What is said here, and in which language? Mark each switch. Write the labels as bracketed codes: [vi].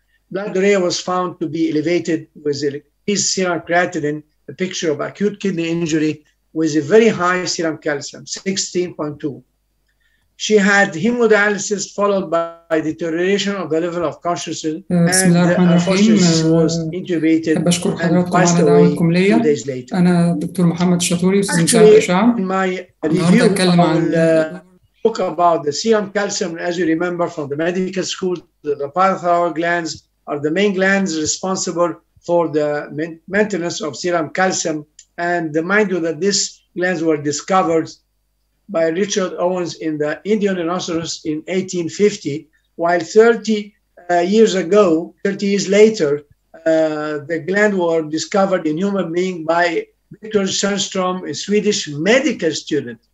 [en] Blood urea was found to be elevated with increased serum creatinine, a picture of acute kidney injury with a very high serum calcium, 16.2. She had hemodialysis followed by deterioration of the level of consciousness, and unfortunately she was intubated and passed away 2 days later. [ar] أنا دكتور محمد الشاطوري أستاذ مساعد إشعاع. [en] In my review, I will talk about the serum calcium. As you remember from the medical school, the parathyroid glands are the main glands responsible for the maintenance of serum calcium. And mind you that these glands were discovered by Richard Owens in the Indian rhinoceros in 1850, while 30 years later, the gland were discovered in human being by Victor Sundström, a Swedish medical student.